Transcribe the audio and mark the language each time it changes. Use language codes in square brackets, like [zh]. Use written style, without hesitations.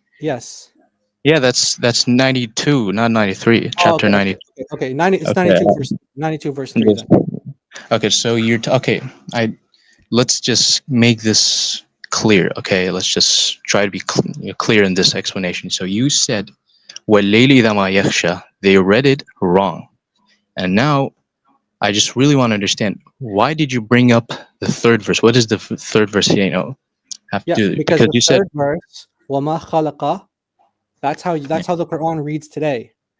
[en] Yes. Yeah, that's 92, not 93. Chapter 90. Okay. 90. It's Okay. 92 verse 3. Then. Okay, so you're okay. Let's just make this clear. Okay, let's just try to be clear in this explanation. So you said [ar] وَاللَّيْلِ إِذَا مَا يَغْشَى. [en] They read it wrong, and now I just really want to understand, why did you bring up the third verse? What is the third verse here? Have to do Because the you said third verse, [ar] وَمَا خَلَقَ, [en] that's how the Quran reads today.